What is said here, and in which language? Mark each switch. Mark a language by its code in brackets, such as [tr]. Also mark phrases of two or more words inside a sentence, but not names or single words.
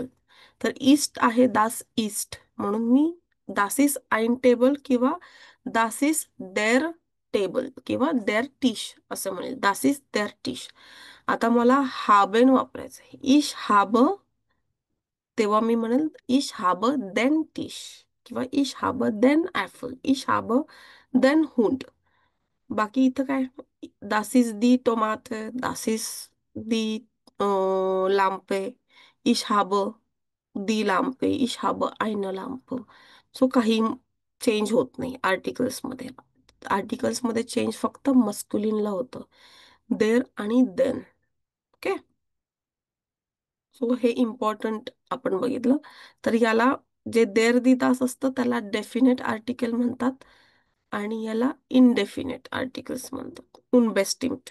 [mr] तर ईस्ट आहे [de] das ist, [mr] म्हणून मी [de] das ist ein Table [mr] किंवा [de] das ist der Table [mr] किंवा [de] der Tisch [mr] असं म्हणेल. [de] das ist der Tisch. [mr] आता मला हाबेन वापरायचं आहे. [de] ich hab, [mr] तेव्हा मी म्हणेल [de] ich hab den Tisch [mr] किंवा [de] ich hab den Apfel, ich hab den Hund. [mr] बाकी इथं काय, [de] das ist die Tomate, das ist die Lampe, ich habe die Lampe, ich habe eine Lampe. [mr] सो काही चेंज होत नाही आर्टिकल्समध्ये. आर्टिकल्समध्ये चेंज फक्त मस्क्युलिनला होतं, देर आणि देन. ओके. सो हे इम्पॉर्टंट आपण बघितलं. तर याला जे [de] der die das [mr] असतं त्याला [en] definite article [mr] म्हणतात आणि याला [en] indefinite articles [mr] म्हणतात, उनबेस्टिम्ड.